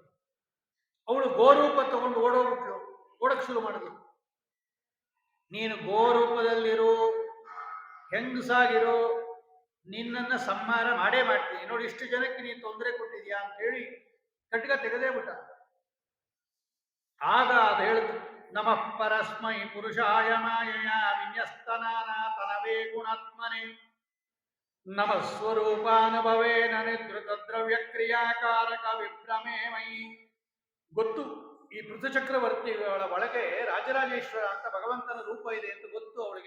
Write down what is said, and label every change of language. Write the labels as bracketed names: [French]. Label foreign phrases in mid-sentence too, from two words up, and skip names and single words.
[Kannada] ಅವಳು ಗೋರೂಪ ತಗೊಂಡು ಓಡೋಗ್ಬಿಟ್ಲು, ಓಡಕ್ ಶುರು ಮಾಡಿದ್ಲು. ನೀನು ಗೋರೂಪದಲ್ಲಿರೋ, ಹೆಂಗಸಾಗಿರೋ, ನಿನ್ನನ್ನ ಸಂಹಾರ ಮಾಡೇ ಮಾಡ್ತೀನಿ ನೋಡಿ, ಇಷ್ಟು ಜನಕ್ಕೆ ನೀನು ತೊಂದರೆ ಕೊಟ್ಟಿದ್ಯಾ ಅಂತ ಹೇಳಿ ಖಡ್ಗ ತೆಗೆದೇ ಬಿಟ್ಟ. ಆಗ ಅದು ಹೇಳಿದ್ರು, [Sanskrit] ನಮಃ ಪರಸ್ಮೈ ಪುರುಷಾಯ ಮಾಯಯ ವಿನ್ಯಸ್ತನಾನ ತನವೇ ಗುಣಾತ್ಮನೆ ನಮಃ ಸ್ವರೂಪಾನುಭವೇನ ನಿಧೃತ ದ್ರವ್ಯ ಕ್ರಿಯಾಕಾರಕ ವಿಭ್ರಮೇ ಮಯಿ. [Kannada] ಗೊತ್ತು ಈ ಪೃಥು ಚಕ್ರವರ್ತಿಗಳ ಒಳಗೆ ರಾಜರಾಜೇಶ್ವರ ಅಂತ ಭಗವಂತನ ರೂಪ ಇದೆ ಅಂತ ಗೊತ್ತು ಅವಳಿಗೆ.